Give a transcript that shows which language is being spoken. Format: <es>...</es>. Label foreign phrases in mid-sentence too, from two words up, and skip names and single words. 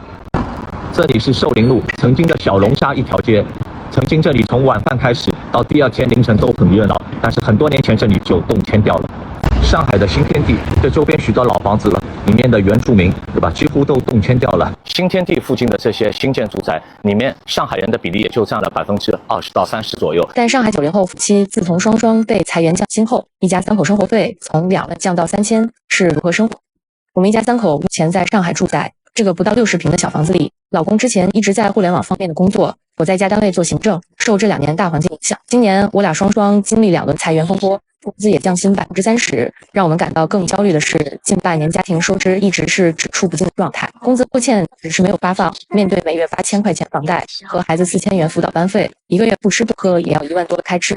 <zh>这里是寿林路，曾经的小龙蝦一条街，曾经这里從晚飯開始到第2天凌晨都很熱鬧，但是很多年前這裡就動遷掉了。上海的新天地，這周邊許多老房子了，裡面的原住民，對吧？幾乎都動遷掉了。新天地附近的這些新建住宅，裡面上海人的比例也就佔了20%到30%左右。但上海90 後夫妻自從雙雙被裁員降薪後，一家3口生活費從2萬降到3000，是如何生活？我們一家3口目前在上海住在這個不到60平的小房子裡，老公之前一直在互聯網方面的工作，我在一家單位做行政，受這2年大環境影響，今年我倆雙雙經歷2輪裁員風波，工資也降薪30%，讓我們感到更焦慮的是，近半年家庭收支一直是只出不進的狀態，工資拖欠只是沒有發放，面對每月8000塊錢房貸和孩子4000元輔導班費，一個月不吃不喝也要1萬多的開支。</zh>